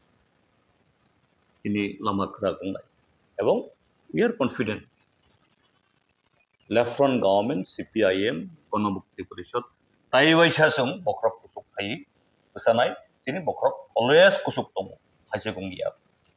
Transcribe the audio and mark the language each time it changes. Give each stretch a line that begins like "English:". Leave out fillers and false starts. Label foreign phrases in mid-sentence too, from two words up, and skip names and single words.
Bodo: इनि लामा खरा गंनाय एवं
English: we are confident Left Front government
Bodo: सीपीआईएम गणमुक्ति परिषद ताइबाइसा जों बख्रब कुसुक थायो गोसानाय जोंनि बख्रब अलवेज कुसुक दङ हायसे गंगिया